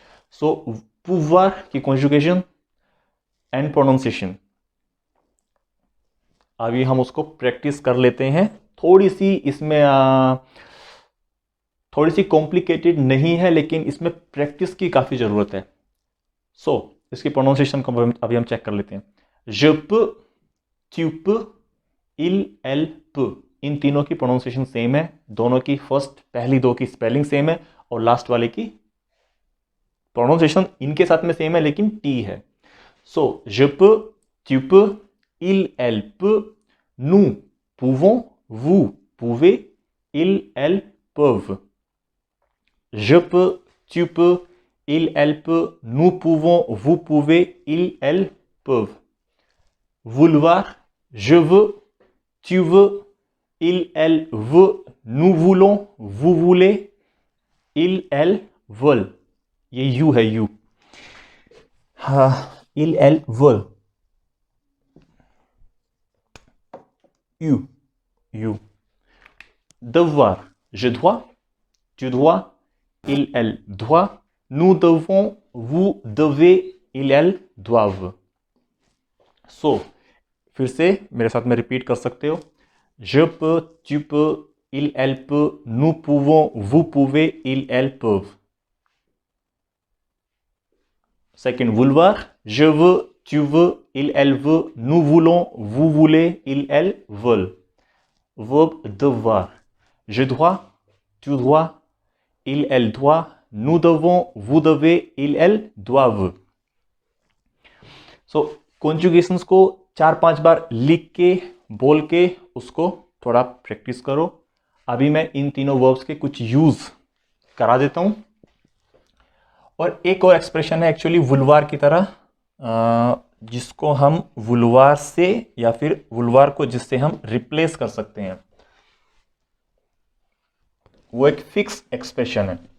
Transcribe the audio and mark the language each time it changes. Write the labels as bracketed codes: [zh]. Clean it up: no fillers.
[hi] सो pouvoir की conjugation and pronunciation अभी हम उसको प्रैक्टिस कर लेते हैं। थोड़ी सी इसमें थोड़ी सी कॉम्प्लिकेटेड नहीं है, लेकिन इसमें प्रैक्टिस की काफ़ी ज़रूरत है। सो इसकी प्रोनाउंसिएशन को अभी हम चेक कर लेते हैं। [fr] je peux, tu peux, il, elle peut, इन तीनों की प्रोनाउंसिएशन सेम है। [hi] दोनों की पहली दो की स्पेलिंग सेम है और लास्ट वाले की प्रोनाउंसिएशन इनके साथ में सेम है, लेकिन टी है। सो [fr] je peux, tu peux, il, elle peut, nous pouvons, vous pouvez, il, elle peuvent। je peux, tu peux, il, elle peut, nous pouvons, vous pouvez, il, elle peuvent। vouloir, je veux, tu veux, il, elle veut, nous voulons, vous voulez, il, elle veulent। [hi] ये you है, you. हाँ, [fr] il, elle veulent, [hi] you, you. [fr] devoir, je dois, tu dois, il, elle doit, nous devons, vous devez, il, elle doivent। [hi] सो फिर से मेरे साथ में repeat कर सकते हो। [fr] je peux, tu peux, il, elle peut, nous pouvons, vous pouvez, il, elle peuvent। [en] Second, [fr] vouloir, je veux, tu veux, il, elle veut, nous voulons, vous voulez, il, elle veulent। [en] Verb [fr] devoir, je dois, tu dois, il, elle doit, nous devons, vous devez, il, elle doivent। [hi] सो कॉन्जुगेशंस को 4-5 बार लिख के बोल के उसको थोड़ा practice करो। अभी मैं इन तीनों वर्ब्स के कुछ यूज करा देता हूं। और एक और एक्सप्रेशन है एक्चुअली वुलवार की तरह, जिसको हम वुलवार से या फिर वुलवार को जिससे हम रिप्लेस कर सकते हैं, वो एक फिक्स एक्सप्रेशन है।